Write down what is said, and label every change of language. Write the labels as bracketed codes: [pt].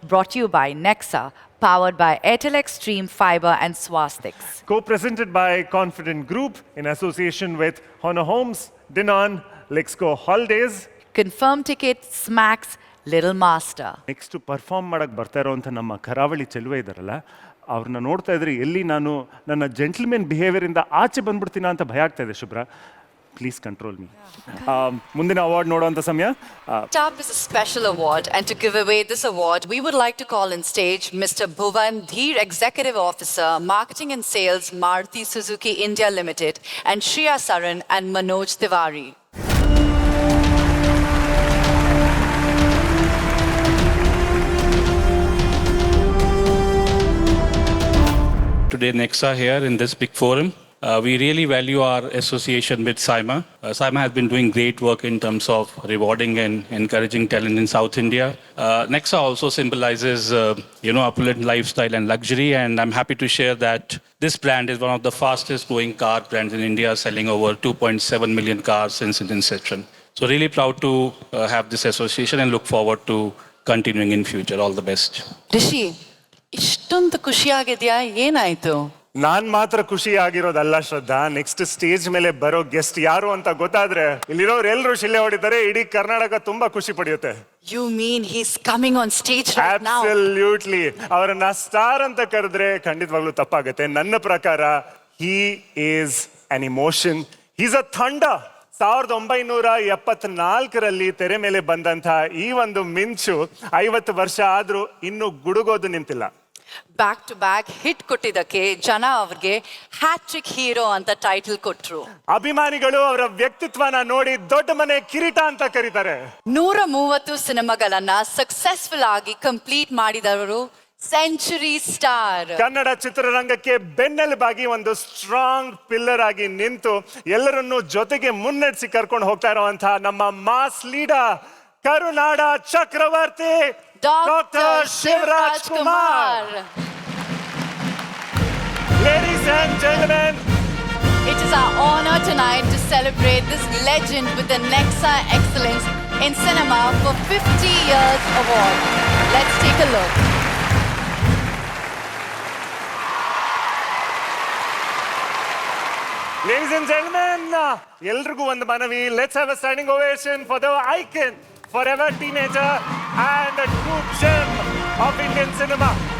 [en] Brought to you by Nexa, powered by Airtel Xtreme Fiber and Swastiks. Co-presented by Confident Group in association with Honor Homes, Dinan, Lexco Holidays. Confirm ticket, Smacks, Little Master. [kn] Next perform ಮಾಡಕ್ಕೆ ಬರ್ತಾ ಇರೋವಂಥ ನಮ್ಮ ಕರಾವಳಿ ಚೆಲುವೆ ಇದ್ದಾರಲ್ಲ ಅವ್ರನ್ನ ನೋಡ್ತಾ ಇದ್ರೆ ಎಲ್ಲಿ ನಾನು ನನ್ನ ಜೆಂಟ್ಲ್ಮೆನ್ ಬಿಹೇವಿಯರಿಂದ ಆಚೆ ಬಂದ್ಬಿಡ್ತೀನ ಅಂತ ಭಯ ಆಗ್ತಾ ಇದೆ ಶುಭ್ರ. [en] Please control me. [kn] ಮುಂದಿನ ಅವಾರ್ಡ್ ನೋಡುವಂಥ ಸಮಯ. [en] Up is a special award, and to give away this award, we would like to call on stage Mr. Bhuvan Dheer, Executive Officer, Marketing and Sales, Maruti Suzuki India Limited, and Shriya Saran and Manoj Tiwari. Today, Nexa here in this big forum. We really value our association with SIMA. SIMA has been doing great work in terms of rewarding and encouraging talent in South India. Nexa also symbolizes, opulent lifestyle and luxury. And I'm happy to share that this brand is one of the fastest growing car brands in India, selling over 2.7 million cars since its inception. So really proud to have this association and look forward to continuing in future. All the best. [kn] Rishi, ಇಷ್ಟೊಂದು ಖುಷಿಯಾಗಿದೆಯಾ? ಏನಾಯ್ತು? ನಾನ್ ಮಾತ್ರ ಖುಷಿ ಆಗಿರೋದಲ್ಲ ಶ್ರದ್ಧಾ, next stage ಮೇಲೆ ಬರೋ guest ಯಾರು ಅಂತ ಗೊತ್ತಾದ್ರೆ ಇಲ್ಲಿರೋರು ಎಲ್ಲರೂ ಶಿಲ್ಲೆ ಹೊಡಿತಾರೆ, ಇಡೀ ಕರ್ನಾಟಕ ತುಂಬಾ ಖುಷಿ ಪಡೆಯುತ್ತೆ. [en] You mean he's coming on stage right now? Absolutely. [kn] ಅವರನ್ನ ಸ್ಟಾರ್ ಅಂತ ಕರೆದ್ರೆ ಖಂಡಿತವಾಗ್ಲೂ ತಪ್ಪಾಗುತ್ತೆ. ನನ್ನ ಪ್ರಕಾರ [en] he is an emotion. He's a thunder. [kn] 1974ರಲ್ಲಿ ತೆರೆ ಮೇಲೆ ಬಂದಂತ ಈ ಒಂದು ಮಿಂಚು 50 ವರ್ಷ ಆದ್ರೂ ಇನ್ನು ಗುಡುಗೋದು ನಿಂತಿಲ್ಲ. ಬ್ಯಾಕ್ ಟು ಬ್ಯಾಕ್ ಹಿಟ್ ಕೊಟ್ಟಿದ್ದಕ್ಕೆ ಜನ ಅವ್ರಿಗೆ ಹ್ಯಾಟ್ರಿಕ್ ಹೀರೋ ಅಂತ ಟೈಟಲ್ ಕೊಟ್ರು. ಅಭಿಮಾನಿಗಳು ಅವರ ವ್ಯಕ್ತಿತ್ವನ ನೋಡಿ ದೊಡ್ಡ ಮನೆ ಕಿರೀಟ ಅಂತ ಕರೀತಾರೆ. 130 ಸಿನಿಮಾಗಳನ್ನ ಸಕ್ಸಸ್ಫುಲ್ ಆಗಿ ಕಂಪ್ಲೀಟ್ ಮಾಡಿದವರು ಸೆಂಚುರಿ ಸ್ಟಾರ್. ಕನ್ನಡ ಚಿತ್ರರಂಗಕ್ಕೆ ಬೆನ್ನೆಲುಬಾಗಿ ಒಂದು ಸ್ಟ್ರಾಂಗ್ ಪಿಲ್ಲರ್ ಆಗಿ ನಿಂತು ಎಲ್ಲರನ್ನೂ ಜೊತೆಗೆ ಮುನ್ನಡೆಸಿ ಕರ್ಕೊಂಡು ಹೋಗ್ತಾ ಇರುವಂತಹ ನಮ್ಮ mass leader, Karunada Chakravarti doctor Shivraj Kumar. [en] Ladies and gentlemen, It is our honor tonight to celebrate this legend with the Nexa Excellence in Cinema for 50 Years Award. Let's take a look. ladies and gentlemen, [kn] ಎಲ್ರಿಗೂ ಒಂದು ಮನವಿ. [en] Let's have a standing ovation for the icon, forever teenager and a true gem of Indian cinema.